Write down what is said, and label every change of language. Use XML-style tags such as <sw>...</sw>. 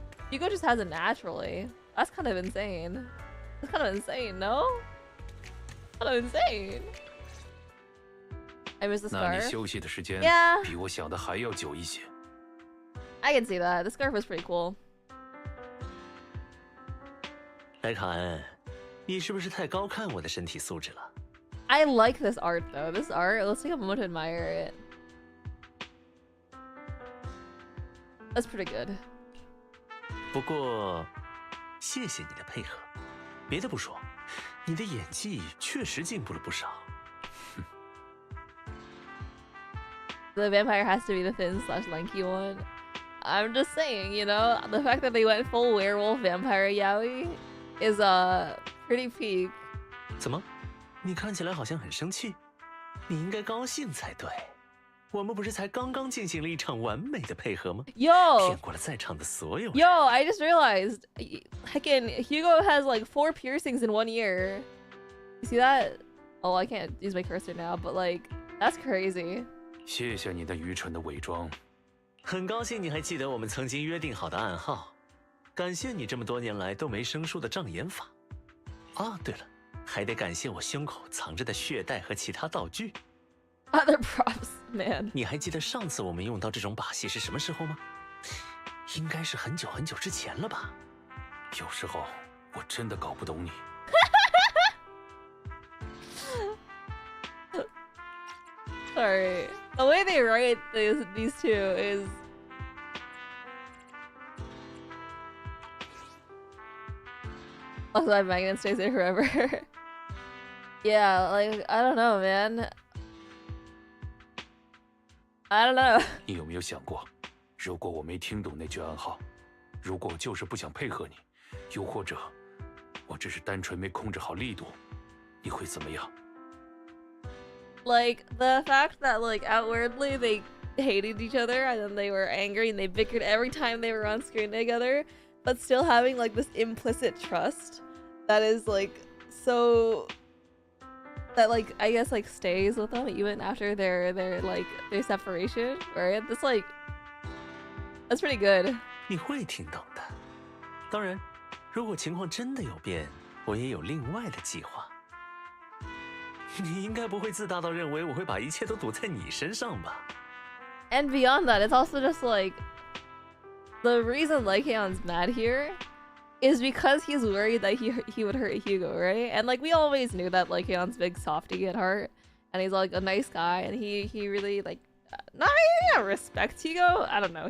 <en>Hugo just has it naturally. That's kind of insane. That's kind of insane, no? Kind of insane. I miss the</en> <zh>那你</zh> <en>scarf.</en> <zh>休息的时间</zh> <en>Yeah.</en> <zh>比我想的还要久一些。</zh> <en>I can see that. The scarf was pretty cool.</en> <zh>莱卡恩，你是不是太高看我的身体素质了？</zh> <en>I like this art though. This art, let's take a moment to admire it. That's pretty good.</en> <zh>不过，谢谢你的配合。别的不说，你的演技确实进步了不少。</zh> <en>The vampire has to be the thin / lanky one. I'm just saying, you know, the fact that they went full werewolf vampire yaoi is pretty peak.</en> <zh>怎么？你看起来好像很生气，你应该高兴才对。我们不是才刚刚进行了一场完美的配合吗？</zh> <en>Yo!</en> <zh>骗过了在场的所有人。</zh> <en>Yo, I just realized, heckin' Hugo has like 4 piercings in 1 year. You see that? Oh, I can't use my cursor now, but like, that's crazy.</en> <zh>谢谢你的愚蠢的伪装。很高兴你还记得我们曾经约定好的暗号，感谢你这么多年来都没生疏的障眼法。啊，对了，还得感谢我胸口藏着的血袋和其他道具。</zh> <en>Other props, man.</en> <zh>你还记得上次我们用到这种把戏是什么时候吗？应该是很久很久之前了吧？有时候我真的搞不懂你。</zh> <en>Sorry. The way they write these two is... Also, I'm Megan and stays there forever. Yeah, like, I don't know, man. I don't know.</en> <zh>你有没有想过，如果我没听懂那句暗号，如果我就是不想配合你，又或者我只是单纯没控制好力度，你会怎么样？</zh> <en>Like, the fact that, like, outwardly they hated each other and then they were angry and they bickered every time they were on screen together, but still having, like, this implicit trust that is, like, so... that, like, I guess, like, stays with them even after their separation, right? That's, like... that's pretty good.</en> <zh>你会听懂的。当然，如果情况真的有变，我也有另外的计划。你应该不会自大到认为我会把一切都赌在你身上吧</zh> <en>And beyond that, it's also just like the reason Lycaon's mad here is because he's worried that he would hurt Hugo, right? And like we always knew that Lycaon's big softy at heart, and he's like a nice guy, and he really like not respects Hugo. I don't know.</en>